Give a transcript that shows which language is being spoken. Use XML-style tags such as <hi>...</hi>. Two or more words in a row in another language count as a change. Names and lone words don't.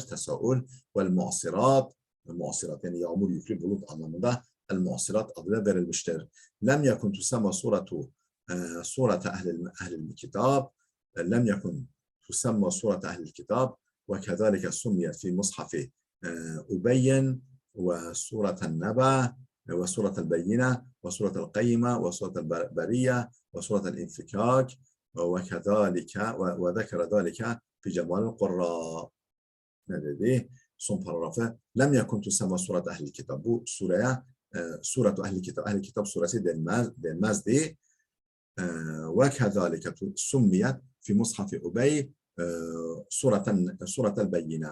<ar>التساؤل والمعصرات,</ar> <tr>muasirat yani yağmur yüklü bulut anlamında el muasirat adıyla verilmiştir.</tr> <ar>لم يكن تسمى سورة أهل الكتاب. لم يكن تسمى سورة أهل الكتاب وكذلك سميت في مصحف أبي وسورة النبأ وسورة البينة وسورة القيمة وسورة البرية وسورة الانفكاك وكذلك وذكر ذلك في جمال القراء.</ar> <tr>Ne dedi? Son paragrafı.</tr> <ar>لم يكن تسمى سورة أهل الكتاب.</ar> <tr>Bu sureye suretu ehl-i kitab, ehl-i kitab suresi denmezdi.</tr> <ar>وكذلك سميت في مصحف أبي سورة البينة.</ar>